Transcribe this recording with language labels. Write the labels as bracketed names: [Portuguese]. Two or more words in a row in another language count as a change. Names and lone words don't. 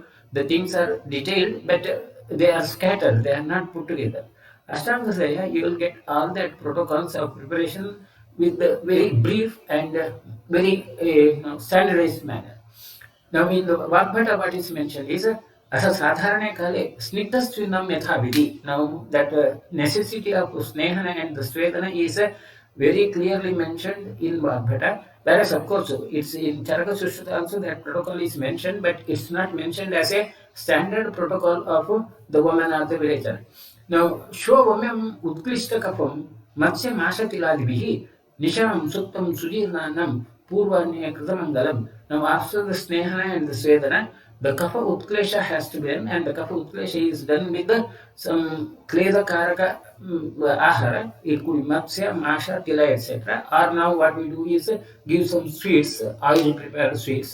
[English] The things are detailed, but they are scattered, they are not put together. Ashtanga, you will get all that protocols of preparation with a very brief and very standardized manner. Now in the Vagbhata, what is mentioned is [Sanskrit] आसा साधारणे काले स्निग्धस्त्विनं यथा विधि. [English] Now that necessity of snehana and the swedana is very clearly mentioned in Vagbhata. Whereas of course it's in Charaka Sushruta also that protocol is mentioned, but it's not mentioned as a standard protocol of the woman or the villager. Now [Sanskrit] श्वाम्यम् उत्क्लिष्ट कफम् मत्स्य माष तिलादिभिः निशाम् सुत्तम् सुजीर्णान्नम् पूर्वान्य कृतमङ्गलम् [English] Now, after the Snehana and the Svedana, the [Sanskrit] कफ उत्क्लेश [English] has to be done, and the [Sanskrit] कफ उत्क्लेश [English] is done with the some [Sanskrit] क्लेद कारक आहार. [English] It could be [Sanskrit] मत्स्य, माष, तिल, [English] etc. Or now what we do is give some sweets, oil prepared sweets.